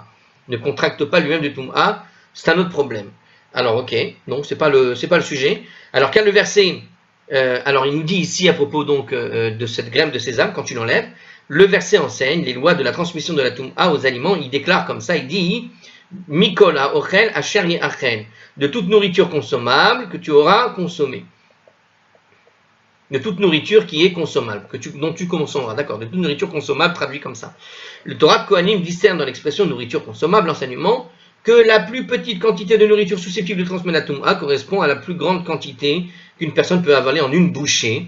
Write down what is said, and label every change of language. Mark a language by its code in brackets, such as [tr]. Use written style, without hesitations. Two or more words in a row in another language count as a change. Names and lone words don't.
[fr] Ne contracte pas lui-même de toum'a, c'est un autre problème. Alors, ok, donc c'est pas le sujet. Alors, quel le verset alors, il nous dit ici à propos donc de cette graine de sésame, quand tu l'enlèves, le verset enseigne les lois de la transmission de la toum'a aux aliments. Il déclare comme ça, il dit [he] מכל האוכל אשר יאכל, [fr] de toute nourriture consommable que tu auras consommée. De toute nourriture qui est consommable, dont tu consommeras, d'accord, de toute nourriture consommable, traduit comme ça. Le Torah de Kohanim discerne dans l'expression nourriture consommable l'enseignement que la plus petite quantité de nourriture susceptible de transmettre la toum'a correspond à la plus grande quantité qu'une personne peut avaler en une bouchée.